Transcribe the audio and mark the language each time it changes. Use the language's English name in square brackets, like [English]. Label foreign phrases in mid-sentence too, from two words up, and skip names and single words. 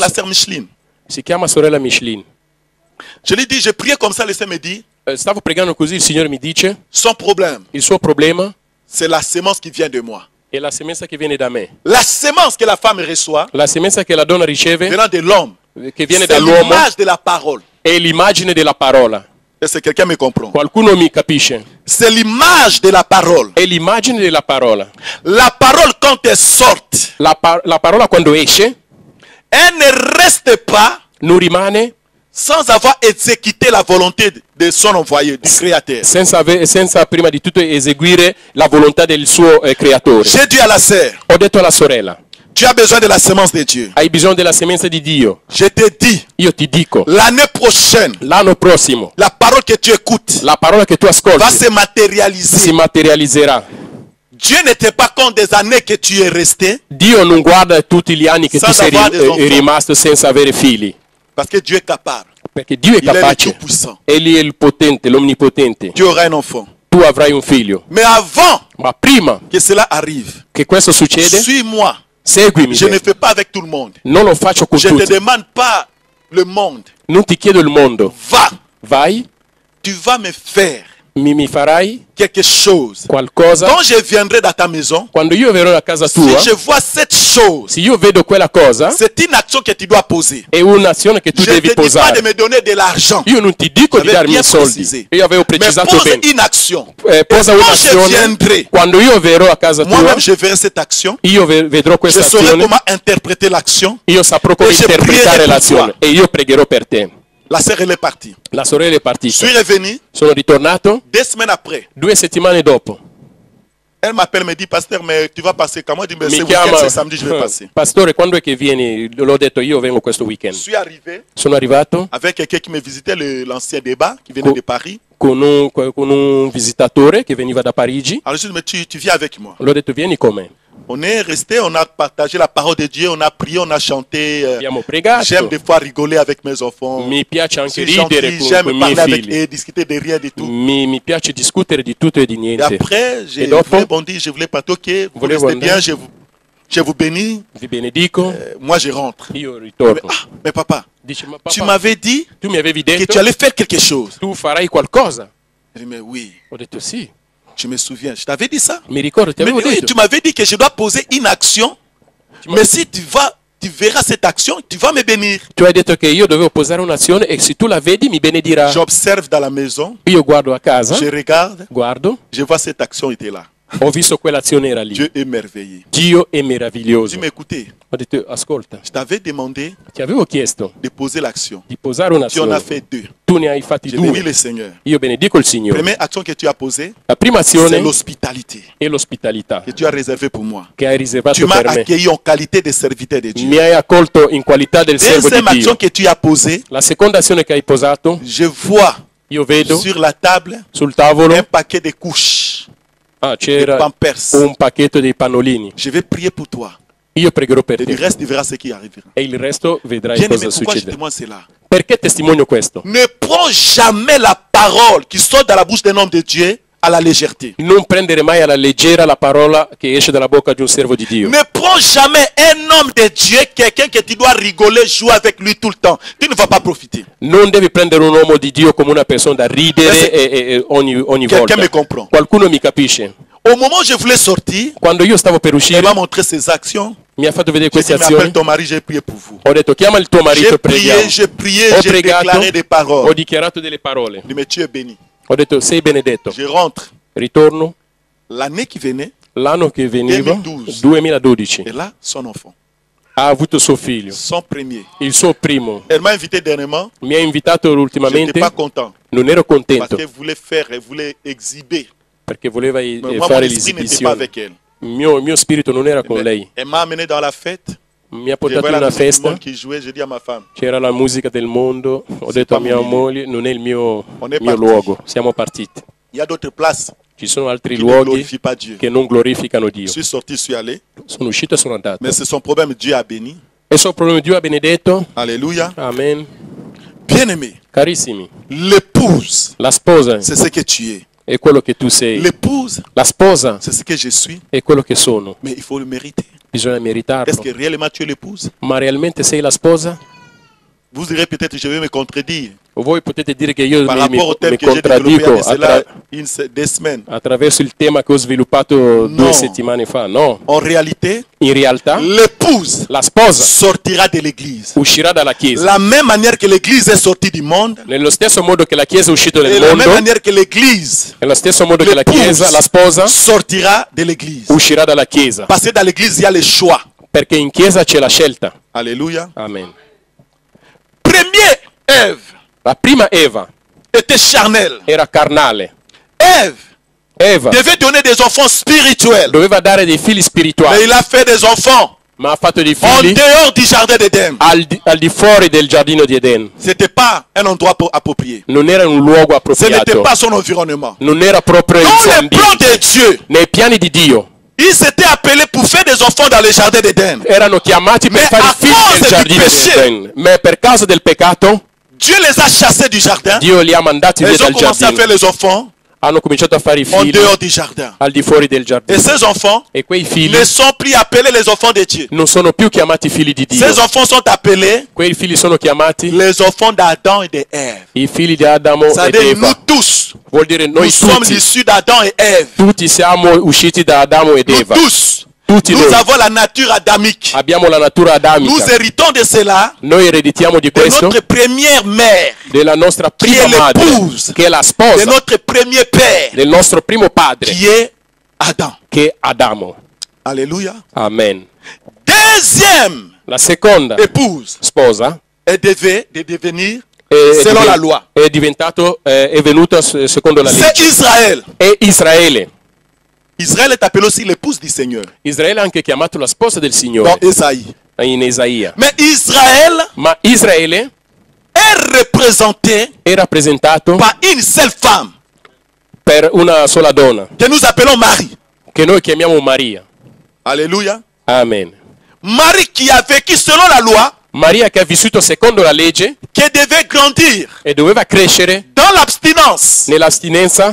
[Italian] scorso. [French] sœur Micheline. [Italian] Si chiama sorella Micheline. [French] Je lui dis, je priais comme ça, le Seigneur me dit, [Italian] Stavo pregando così, il Signore mi dice, [French] son problème, [Italian] il suo problema [French] c'est la sémence qui vient de moi. [Italian] è la semenza che viene da me. [French] La sémence que la femme reçoit [Italian] La semenza che la donna riceve, [French] venant de l'homme, [Italian] che viene [French] c'est [Italian] dall'uomo, [French] l'image de la parole. [Italian] è l'immagine della parola. [French] Est-ce que quelqu'un me comprend? [Italian] Qualcuno mi capisce? [French] C'est l'image de la parole. [Italian] È l'immagine della parola. [French] La parole, quand elle sort, [Italian] La parola quando esce [French] elle ne reste pas [Italian] non rimane [French] sans avoir exécuté la volonté de son envoyé, du Créateur. [Italian] senza prima di tutto eseguire la volontà del suo creatore. [French] J'ai dit à la sœur, [Italian] Ho detto alla sorella, [French] tu as besoin de la sémence de Dieu. [Italian] hai bisogno della semenza di Dio. [French] Je te dis, [Italian] Io ti dico, [French] l'année prochaine, [Italian] l'anno prossimo, [French] la parole que tu écoutes [Italian] la parola che tu [French] va [Italian] ascolti [French] se matérialiser. [Italian] si materializzerà. [French] Dieu n'était pas compte des années que tu es resté, [Italian] Dio non guarda tutti gli anni che tu Senza sei avere dei enfants. rimasto senza avere figli, [French] parce que Dieu est capable. [Italian] perché Dio è [French] Il est le [Italian] capace. [French] Tout-Puissant. [Italian] Egli è il potente, l'onnipotente. [French] Tu auras un enfant. [Italian] Tu avrai un figlio. [French] Mais avant [Italian] Ma prima [French] que cela arrive, [Italian] che questo succede, [French] suis-moi. [Italian] seguimi. [French] Je ne fais pas avec tout le monde. [Italian] Non lo faccio con [French] Je ne te [Italian] tutti. [French] demande pas le monde. [Italian] Non ti chiedo il mondo. [French] Va, [Italian] Vai, [French] tu vas me faire [Italian] mi farai [French] quelque chose. [Italian] qualcosa. [French] Quand je viendrai dans ta maison, [Italian] Quando io verrò a casa [French] si [Italian] tua, [French] je vois cette chose, [Italian] se io vedo quella cosa, [French] c'est une action que tu dois poser. [Italian] è un'azione che tu [French] Je ne [Italian] devi [French] te dis pas de [Italian] posare. [French] me donner de l'argent. [Italian] Io non ti dico di [French] J'avais [Italian] darmi [French] bien [Italian] i soldi. [French] précisé. [Italian] Io avevo [French] Mais [Italian] precisato [French] pose [Italian] bene. [French] une action. [Italian] Posa [French] Quand je [Italian] un'azione. [French] viendrai, [Italian] Quando io verrò a casa tua, [French] moi-même je verrai cette action. [Italian] io vedrò [French] Je [Italian] questa [French] saurai [Italian] azione. [French] comment interpréter l'action. [Italian] Io saprò come [French] E je [Italian] interpretare [French] prierai per [Italian] l'azione [French] toi. [Italian] e io pregherò per te. [French] La sœur, elle est partie. [Italian] La sorella è [French] Je [Italian] partita. [French] suis revenu [Italian] Sono ritornato [French] 2 semaines après. [Italian] 2 settimane dopo. [French] Elle m'appelle, me dit, pasteur, mais tu vas passer comment? Je dis, mais [Italian] Mi [French] ce week-end, [Italian] chiama, [French] c'est samedi, je vais passer. [Italian] Pastore, quando è che vieni? L'ho detto, io vengo questo [French] Je [Italian] weekend. [French] suis arrivé [Italian] Sono arrivato [French] avec quelqu'un qui me visitait, l'ancien débat, qui venait de Paris. [Italian] con un visitatore che veniva da Parigi. [French] Alors je lui ai dit, mais tu viens avec moi. [Italian] L'ho detto, vieni con me. [French] On est resté, on a partagé la parole de Dieu, on a prié, on a chanté. [Italian] Abbiamo pregato. [French] J'aime des fois rigoler avec mes enfants. [Italian] Mi piace anche [French] Je suis [Italian] ridere [French] gentil, [Italian] con i [French] j'aime [Italian] miei [French] parler avec [Italian] figli. [French] eux, discuter de rien du tout. [Italian] Mi piace discutere di tutto e di [French] Et [Italian] niente. [French] après, j'ai [Italian] Et dopo? [French] rebondi, je voulais partir, ok, vous [Italian] Volevo [French] restez bien, [Italian] andare. [French] je vous bénis. [Italian] Vi benedico. [French] Moi, je rentre. [Italian] Io [French] Mais, [Italian] ritorno. [French] mais papa, [Italian] Dice, ma [French] tu [Italian] papà, [French] m'avais dit [Italian] tu mi avevi [French] que tu [Italian] detto, [French] allais faire quelque chose. [Italian] tu farai qualcosa. [French] Je dis, mais oui, [Italian] Ho detto sì. [French] je me souviens. Je t'avais dit ça. [Italian] Mi ricordo, ti [French] Mais [Italian] avevo [French] oui, [Italian] detto. [French] tu m'avais dit que je dois poser une action. Mais si tu verras cette action, tu vas me bénir. [Italian] Tu hai detto che io dovevo posare un'azione e se tu la vedi mi benedirai. [French] J'observe dans la maison, [Italian] Io guardo a casa, [French] je regarde, [Italian] guardo, [French] je vois cette action était là. [Italian] ho visto quell'azione era lì. [French] Dieu est merveilleux. [Italian] Dio è [French] Je [Italian] meraviglioso. [French] dis, mais écoutez, [Italian] Ho detto, ascolta, [French] je t'avais demandé [Italian] ti avevo chiesto [French] de poser l'action. [Italian] di posare [French] Tu en [Italian] un'azione. [French] as fait 2. [Italian] Tu ne hai fatti [French] Je bénis [Italian] 2. [French] le Seigneur. [Italian] Io benedico il Signore. [French] Première action que tu as posée, [Italian] La prima [French] c'est [Italian] azione [French] l'hospitalité [Italian] è l'ospitalità [French] que tu as réservée pour moi. [Italian] che hai riservato [French] Tu m'as [Italian] per me. [French] accueilli en qualité de serviteur de Dieu. [Italian] Mi hai accolto in qualità del servo di [French] Deuxième action [Italian] Dio. [French] que tu as posée, [Italian] La seconda azione che hai posato, [French] je vois [Italian] io vedo [French] sur la table [Italian] sul tavolo, [French] un paquet de couches, de [Italian] c'era [French] pampers. [Italian] un pacchetto dei pannolini. [French] Je vais prier pour toi. [Italian] Io pregherò per [French] Et du [Italian] te [French] reste, tu verras ce qui arrivera. [Italian] e il resto vedrai [French] Bien aimé, [Italian] cosa [French] pourquoi je [Italian] succede. [French] demande cela? [Italian] Perché testimonio questo? [French] Ne prends jamais la parole qui sort dans la bouche d'un homme de Dieu à la légèreté. [Italian] Non prendere mai alla leggera la parola che esce dalla bocca di un servo di Dio. [French] Ne prends jamais un homme de Dieu, quelqu'un que tu dois rigoler, jouer avec lui tout le temps. Tu ne vas pas profiter. [Italian] Non devi prendere un uomo di Dio come una persona da ridere ogni [French] Quelqu'un [Italian] volta. [French] me comprend. [Italian] Qualcuno mi capisce. [French] Au moment où je voulais sortir, [Italian] Quando io stavo per [French] elle [Italian] uscire, [French] m'a montré ses actions. [Italian] mi ha fatto vedere [French] J'ai [Italian] queste [French] dit, mais appelle [Italian] azioni. [French] ton mari, j'ai prié pour vous. [Italian] Ho detto, chiama il tuo marito e preghiamo. [French] J'ai prié, [Italian] Ho [French] j'ai [Italian] pregato, [French] déclaré des [Italian] ho [French] paroles. [Italian] dichiarato delle parole. [French] Je dis, mais tu es béni. [Italian] Ho detto, sei benedetto. [French] Je rentre. [Italian] Ritorno. [French] L'année qui venait, [Italian] L'anno che veniva, [French] 2012. [Italian] 2012, [French] Et là, son enfant, [Italian] ha avuto suo figlio, [French] son premier. [Italian] il suo primo. [French] Elle m'a invité dernièrement. [Italian] Mi ha invitato [French] Je n'étais [Italian] ultimamente, [French] pas content. [Italian] non ero [French] Parce [Italian] contento [French] qu'elle voulait faire, elle voulait exhiber. [Italian] perché voleva [French] Mais moi, mon [Italian] fare [French] esprit n'était pas [Italian] l'esibizione. [French] avec elle. [Italian] Il mio spirito non era con [French] Mais [Italian] lei. [French] elle m'a amené dans la fête. [Italian] Mi ha [French] Je [Italian] portato [French] vois [Italian] in [French] la [Italian] una [French] musique du [Italian] festa, [French] monde qui jouait. J'ai dit à ma femme, [Italian] c'era la musica del mondo, ho detto a [French] pas [Italian] mia [French] mon [Italian] moglie, non è il mio è partiti. luogo, siamo partiti. [French] il y a d'autres places [Italian] Ci sono altri [French] qui ne [Italian] luoghi [French] glorifient pas Dieu. [Italian] che non glorificano Dio. [French] Je suis sorti, je suis allé. [Italian] Sono uscito e sono andato. [French] Mais c'est son problème, Dieu a béni. [Italian] E so problema Dio ha benedetto. [French] Alléluia. [Italian] Amen. [French] Bien-aimé, [Italian] Carissimi, [French] l'épouse, [Italian] la sposa [French] c'est ce que tu es. [Italian] è quello che tu sei. [French] L'épouse, [Italian] La sposa [French] c'est ce que je suis. [Italian] è quello che sono. [French] Mais il faut le mériter. [Italian] Bisogna [French] Est-ce [Italian] meritarlo. [French] que réellement tu es l'épouse? [Italian] Ma realmente sei la sposa? [French] Vous direz peut-être que je vais me contredire [Italian] Voi potete dire che io [French] par [Italian] mi [French] rapport au thème que j'ai [Italian] contraddico [French] développé avec cela des semaines. [Italian] attraverso il tema che ho sviluppato 2 settimane fa. No, [French] En réalité, [Italian] in realtà [French] l'épouse [Italian] la sposa [French] sortira de l'église. [Italian] uscirà dalla Chiesa. [French] La même manière que l'église est sortie du monde, [Italian] Nello stesso modo che la Chiesa è uscita [French] et [Italian] nel [French] la même [Italian] mondo, [French] manière que l'église [Italian] nello stesso modo che la Chiesa, la sposa, [French] sortira de l'église. [Italian] uscirà dalla Chiesa. [French] Parce que dans l'église, il y a le choix. [Italian] Perché in Chiesa c'è la scelta. [French] Alléluia. [Italian] Amen. [French] Premier, Ève [Italian] La prima Eva [French] était charnelle. [Italian] era carnale. [French] Ève [Italian] Eva [French] devait donner des enfants spirituels. [Italian] doveva dare dei figli [French] Mais [Italian] spirituali, [French] il a fait des enfants [Italian] ma ha fatto dei [French] en [Italian] figli [French] dehors du jardin d'Éden. [Italian] al di fuori del giardino di Eden. [French] Ce n'était pas un endroit approprié. [Italian] Non era un luogo [French] Ce n'était [Italian] appropriato. [French] pas son environnement. [Italian] Non era proprio il [French] Dans [Italian] suo [French] les plans [Italian] ambiente. [French] de Dieu, [Italian] Nei piani di Dio [French] ils s'étaient appelés pour faire des enfants dans le jardin d'Éden. [Italian] erano chiamati per [French] Mais [Italian] fare [French] a [Italian] figli [French] cause [Italian] del [French] du [Italian] giardino di [French] péché, [Italian] Eden. Ma per causa del peccato, [French] Dieu les a chassés du jardin. [Italian] Dio li ha mandati via [French] Ils ont [Italian] dal [French] commencé à [Italian] giardino. [French] faire les enfants [Italian] Hanno cominciato a fare i [French] en [Italian] figli [French] dehors du jardin. [Italian] al di fuori del [French] Et [Italian] giardino. [French] ces enfants [Italian] E quei figli [French] ne sont plus appelés les enfants de Dieu. [Italian] non sono più chiamati figli di Dio. [French] Ces enfants sont appelés [Italian] Quei figli sono chiamati [French] les enfants d'Adam et d'Ève. [Italian] i figli di Adamo ed [French] C'est-à-dire nous [Italian] Eva. [French] tous, [Italian] Vuol dire [French] nous [Italian] noi [French] sommes [Italian] tutti. [French] issus d'Adam et Ève. [Italian] Tutti siamo usciti da Adamo ed [French] Nous [Italian] Eva. [French] tous, [Italian] Tutti [French] nous [Italian] noi [French] avons la nature adamique. [Italian] abbiamo la natura [French] Nous [Italian] adamica. [French] héritons de cela, [Italian] Noi ereditiamo di [French] de [Italian] questo, [French] notre première mère, [Italian] della nostra Chi è prima madre, [French] l'épouse? [Italian] che è la [French] de [Italian] sposa [French] notre premier père, [Italian] del nostro primo padre, [French] qui est Adam. [Italian] che è Adamo. [French] Alléluia. [Italian] Amen. [French] Deuxième [Italian] La seconda [French] épouse, [Italian] sposa [French] elle devait de devenir [Italian] è, [French] selon la loi. [Italian] è diventato, è venuta secondo la [French] C'est [Italian] legge. [French] Israël. [Italian] È Israele. [French] Israël est appelé aussi l'épouse du Seigneur. [Italian] Israele è anche chiamato la sposa del [French] Dans [Italian] Signore [French] Esaïe. [Italian] in Isaia. [French] Mais Israël [Italian] Ma Israele [French] est représenté [Italian] è rappresentato [French] par une seule femme [Italian] per una sola donna, [French] que nous appelons Marie. [Italian] che noi chiamiamo Maria. [French] Alléluia. [Italian] Amen. [French] Marie qui a vécu selon la loi, [Italian] Maria che ha vissuto secondo la legge [French] qui devait grandir [Italian] e doveva crescere [French] dans l'abstinence, [Italian] nell'astinenza,